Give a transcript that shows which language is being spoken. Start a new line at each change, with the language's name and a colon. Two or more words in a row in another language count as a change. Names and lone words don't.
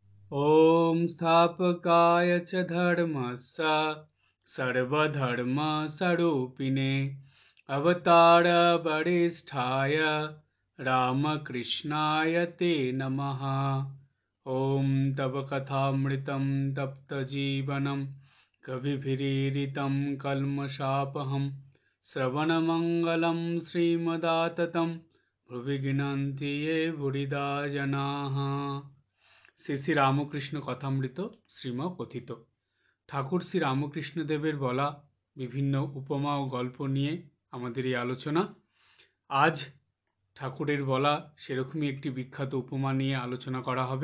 Sanskrit: ॐ स्थापकाय च धर्मस्य सर्वधर्मस्वरूपिणे अवतारवरिष्ठाय रामकृष्णाय ते नमः। ॐ तव कथामृतं तप्तजीवनं कविभिरीडितं कल्मषापहं श्रवणमङ्गलं श्रीमदाततं भुवि गृह्णन्ति ये बुरिदा जनाः।
Bangla: শ্রী শ্রী রামকৃষ্ণ কথামৃত শ্রীম কথিত। ঠাকুর শ্রী রামকৃষ্ণ দেবের বলা বিভিন্ন উপমা ও গল্প নিয়ে আমাদের এই আলোচনা। আজ ঠাকুরের বলা সেরকমই একটি বিখ্যাত উপমা নিয়ে আলোচনা করা হবে।